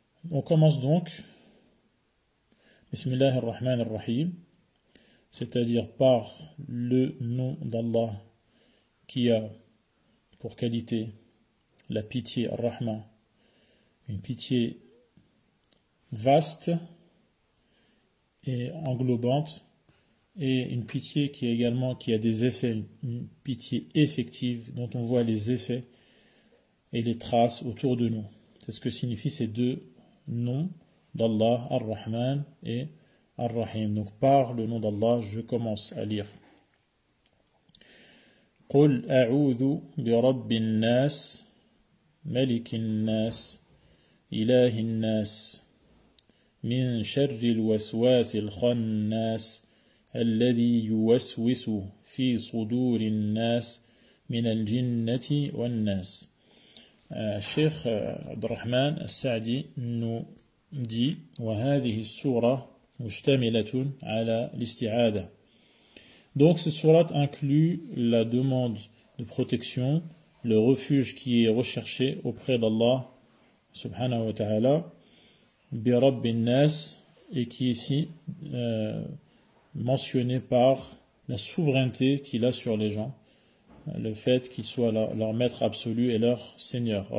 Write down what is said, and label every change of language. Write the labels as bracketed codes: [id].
[fr] On commence donc Bismillahir Rahmanir Rahim, c'est-à-dire par le nom d'Allah qui a pour qualité la pitié Ar-Rahman, une pitié vaste et englobante, et une pitié qui a des effets, une pitié effective dont on voit les effets et les traces autour de nous. C'est ce que signifient ces deux noms d'Allah, Ar-Rahman et Ar-Rahim. Donc par le nom d'Allah, je commence à lire. [ar] قل أعوذ برب الناس ملك الناس إله الناس من شر الوسواس الخناس الذي يوسوس في صدور الناس من الجنة والناس. الشيخ عبد الرحمن السعدي [fr] nous dit [ar] وهذه السورة مشتملة على الاستعاذة. [fr] Donc cette sourate inclut la demande de protection, le refuge qui est recherché auprès d'Allah subhanahu wa ta'ala, [ar] bi rabbin nas, [fr] et qui est ici mentionné par la souveraineté qu'il a sur les gens, le fait qu'il soit leur maître absolu et leur seigneur.